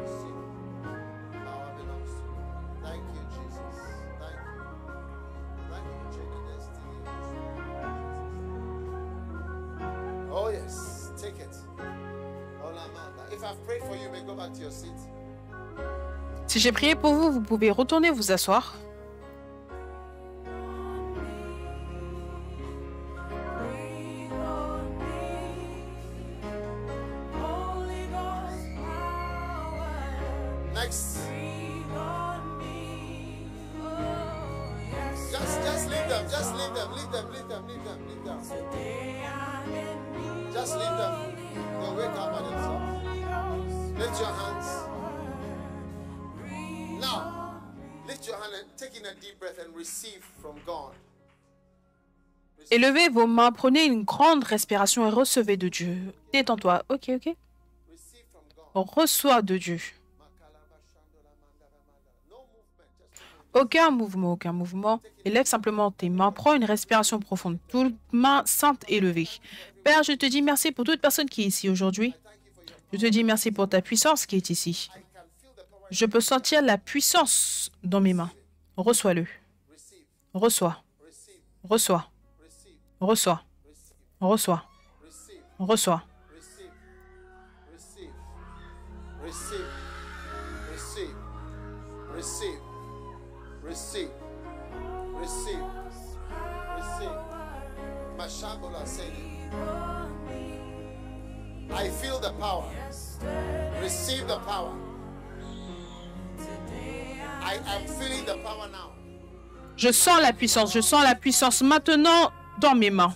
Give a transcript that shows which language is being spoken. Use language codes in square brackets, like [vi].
[en] Receive it. Power belongs to you. Thank you, Jesus. Thank you. Thank you for changing destiny. Oh, yes. Take it. Olamanda. If I've prayed for you, you may go back to your seat. [fr] Si j'ai prié pour vous, vous pouvez retourner vous asseoir. [en] Breathe on me, Holy Ghost power. Next. Breathe on me, oh yes. Just leave them. Just leave them. Leave them. Leave them. Leave them. Leave them. Today I'm in need. Just leave them. They'll wake up by themselves. Holy Ghost, Lift your hands. breathe Now, lift your hand and take in a deep breath and receive from God. [fr] Élevez vos mains, prenez une grande respiration et recevez de Dieu. Détends-toi. Ok, ok. [en] Receive from God. [fr] Reçois de Dieu. [en] No movement. Just [fr] Aucun mouvement. Élève simplement tes mains. Prends une respiration profonde. Toutes mains saintes élevées. Père, je te dis merci pour toute personne qui est ici aujourd'hui. Je te dis merci pour ta puissance qui est ici. Je peux sentir la puissance dans mes mains. Reçois-le. [en] receive. [fr] Reçois. [en] Receive. [fr] Reçois. [en] Receive. [fr] Reçois. Reçois. [en] Receive. [fr] Reçois. [en] Receive. Receive. Receive. Receive. Receive. Receive. Receive. Receive. Mashabola said it. I feel the power. Receive the power. I am feeling the power now. [fr] Je sens la puissance. Je sens la puissance maintenant dans mes mains.